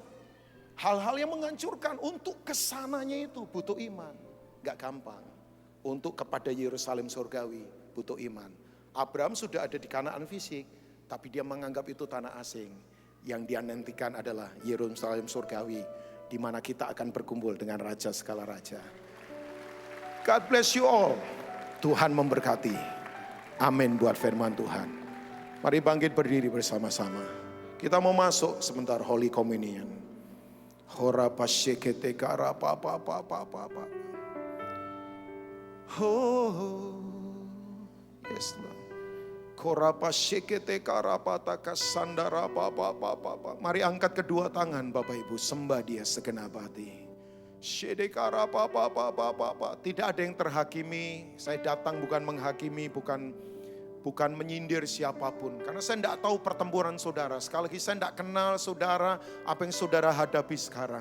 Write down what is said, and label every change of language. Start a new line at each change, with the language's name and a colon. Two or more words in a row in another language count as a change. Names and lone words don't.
Indonesian: Hal-hal yang menghancurkan. Untuk kesananya itu butuh iman. Gak gampang. Untuk kepada Yerusalem Surgawi butuh iman. Abraham sudah ada di Kanaan fisik, tapi dia menganggap itu tanah asing. Yang dia nantikan adalah Yerusalem Surgawi, di mana kita akan berkumpul dengan Raja segala Raja.
English: God bless you all.
Indonesian: Tuhan memberkati. Amin buat firman Tuhan. Mari bangkit berdiri bersama-sama. Kita mau masuk sebentar
English: Holy Communion. Hora pasyekete kara pa. Oh, yes Lord. Kora pasyekete kara pataka sandara pa.
Indonesian: Mari angkat kedua tangan Bapak Ibu, sembah Dia segenap hati. Syedekara pa. Tidak ada yang terhakimi. Saya datang bukan menghakimi, bukan menyindir siapapun. Karena saya tidak tahu pertempuran saudara. Sekali lagi saya tidak kenal saudara, apa yang saudara hadapi sekarang.